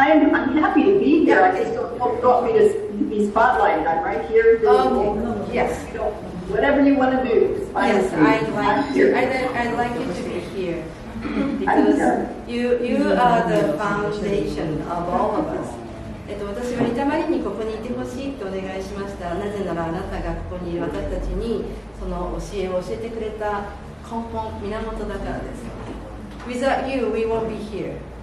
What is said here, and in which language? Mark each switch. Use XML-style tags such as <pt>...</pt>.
<en>I'm happy to be here. I just don't want me to be spotlighted. I'm right here. Okay. Yes. Whatever you want to do. Yes, I'd like you to be here because you are the foundation of all of us.</en> <ja>私はリタマリにここにいてほしいとお願いしました。なぜならあなたがここにいる私たちにその教えを教えてくれた根本、源だからです。</ja> <en>Without you, we won't be here.</en>